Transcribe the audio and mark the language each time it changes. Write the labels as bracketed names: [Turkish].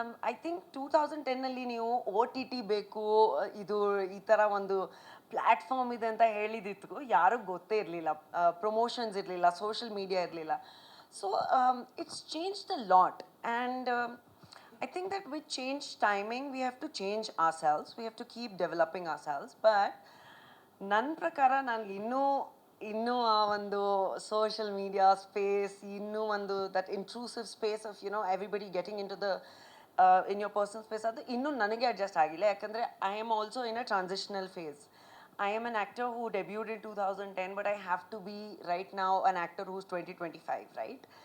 [English] I think [Kannada] 2010 ನೀವು OTT ಬೇಕು, ಇದು ಈ ಥರ ಒಂದು ಪ್ಲ್ಯಾಟ್ಫಾರ್ಮ್ ಇದೆ ಅಂತ ಹೇಳಿದಿತ್ತು ಯಾರೂ ಗೊತ್ತೇ ಇರಲಿಲ್ಲ. ಪ್ರಮೋಷನ್ಸ್ ಇರಲಿಲ್ಲ, ಸೋಷಿಯಲ್ ಮೀಡಿಯಾ ಇರಲಿಲ್ಲ. [English] So it's change the lot. And I think that with change timing, we have to change ourselves. We have to keep developing ourselves. [Kannada] But ನನ್ನ ಪ್ರಕಾರ ನಾನು ಇನ್ನೂ ಆ ಒಂದು ಸೋಷಿಯಲ್ ಮೀಡಿಯಾ ಸ್ಪೇಸ್, ಇನ್ನೂ ಒಂದು [English] that intrusive space of everybody getting in to the in your personal space, [Kannada] ಅದು ಇನ್ನೂ ನನಗೆ ಅಡ್ಜಸ್ಟ್ ಆಗಿಲ್ಲ. ಯಾಕಂದರೆ [English] I am also in a transitional phase. I am an actor who debuted in 2010, but I have to be right now an actor who's 2025, right?